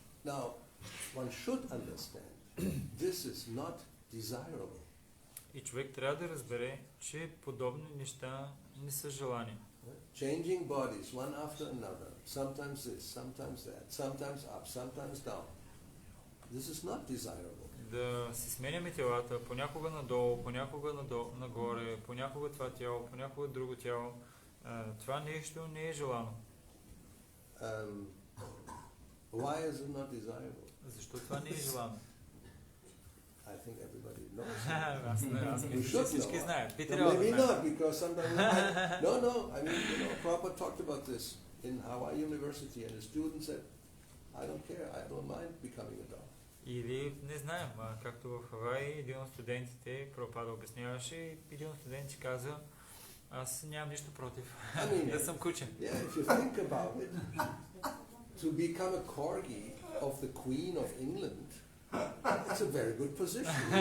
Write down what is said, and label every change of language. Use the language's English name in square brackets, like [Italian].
[English] Now, one should understand, this is not desirable. [Bulgarian] И човек трябва да разбере, че подобни неща не са желани. [English] Changing bodies one after another, sometimes this, sometimes that, sometimes up, sometimes down. This is not desirable. [Bulgarian] Да си сменяме телата, понякога надолу, понякога нагоре, понякога това тяло, понякога друго тяло. Това нещо не е желано. [English] Why is it not desirable? [Bulgarian] Защо това не е желано? [English] I think everybody knows. [Bulgarian] Аз мисля, че всички знаят. [English] Maybe not, because sometimes no. I mean, you know, Prabhupada talked about this in Hawaii University, and the student said, "I don't care. I don't mind becoming a dog." [Bulgarian] Или не знаем, както в Хавай, един от студентите, Прабхупада обясняваше, и един от студентите каза, аз нямам нищо против. Да съм кучен. [English] Yeah, if you think about it, to become a corgi of the Queen of England, it's a very good position.